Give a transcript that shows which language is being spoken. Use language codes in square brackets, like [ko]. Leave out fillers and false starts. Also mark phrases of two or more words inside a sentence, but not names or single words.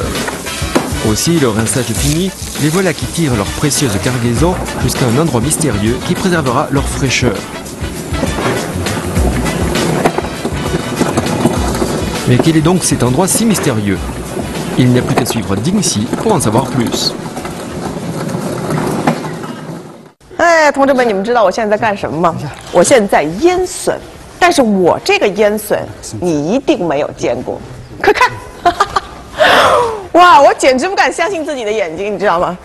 [fr] Aussi, le rinçage fini, les voilà qui tirent leur précieuse cargaison jusqu'à un endroit mystérieux qui préservera leur fraîcheur. Mais quel est donc cet endroit si mystérieux? Il n'y a plus qu'à suivre Dingxi pour en savoir plus. [zh] 哎，同志们，你们知道我现在在干什么吗？我现在在腌笋。但是我这个腌笋你一定没有见过，快看！哇，我简直不敢相信自己的眼睛，你知道吗？